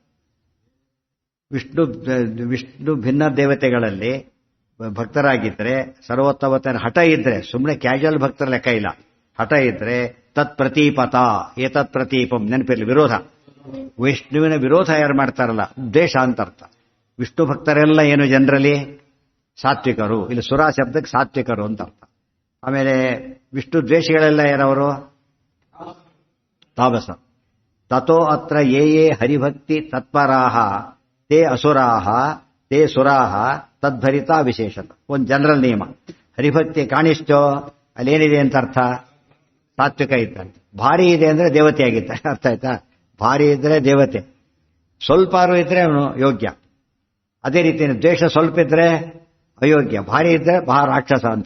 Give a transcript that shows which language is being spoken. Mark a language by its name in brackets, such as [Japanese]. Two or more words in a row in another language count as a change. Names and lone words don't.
[Kannada] ವಿಷ್ಣು ಭಿನ್ನ ದೇವತೆಗಳಲ್ಲಿ ಭಕ್ತರಾಗಿದ್ರೆ, ಸರ್ವೋತ್ತಮತನ ಹಠ ಇದ್ರೆ, ಸುಮ್ಮನೆ ಕ್ಯಾಶುವಲ್ ಭಕ್ತರ ಲೆಕ್ಕ ಇಲ್ಲ, ಹಠ ಇದ್ರೆ [Sanskrit] ತತ್ಪ್ರತೀಪತ ಏತತ್ ಪ್ರತೀಪಂ. [Kannada] ನೆನಪಿರಲಿ, ವಿರೋಧ. ವಿಷ್ಣುವಿನ ವಿರೋಧ ಯಾರು ಮಾಡ್ತಾರಲ್ಲ, ದ್ವೇಷ ಅಂತ ಅರ್ಥ. ವಿಷ್ಣು ಭಕ್ತರೆಲ್ಲ ಏನು ಜನರಲಿ ಸಾತ್ವಿಕರು, ಇಲ್ಲಿ ಸುರಾ ಶಬ್ದಕ್ಕೆ ಸಾತ್ವಿಕರು ಅಂತ ಅರ್ಥ. ಆಮೇಲೆ ವಿಷ್ಣು ದ್ವೇಷಗಳೆಲ್ಲ ಏನವರು? ತಾಮಸ. [Sanskrit] ತಥೋ ಅತ್ರ ಯೇ ಯೇ ಹರಿಭಕ್ತಿ ತತ್ಪರಾಹ ತೇ ಅಸುರಾಹ ತೇ ಸುರಾಹ ತದ್ಭರಿತಾ ವಿಶೇಷತ. [Kannada] ಒಂದು ಜನರಲ್ ನಿಯಮ. ಹರಿಭಕ್ತಿ ಕಾಣಿಸ್ತೋ ಅಲ್ಲೇನಿದೆ ಅಂತ ಅರ್ಥ? ಸಾತ್ವಿಕ ಇದ್ದಂತೆ. ಭಾರಿ ಇದೆ ಅಂದ್ರೆ ದೇವತೆ ಆಗಿದ್ದ, ಅರ್ಥ ಆಯ್ತಾ? ಭಾರಿ ಇದ್ರೆ ದೇವತೆ, ಸ್ವಲ್ಪಾರು ಇದ್ರೆ ಅವನು ಯೋಗ್ಯ. ಅದೇ ರೀತಿ ದ್ವೇಷ ಸ್ವಲ್ಪ ಇದ್ರೆ ಅಯೋಗ್ಯ, ಭಾರಿ ಇದ್ರೆ ರಾಕ್ಷಸ ಅಂತ.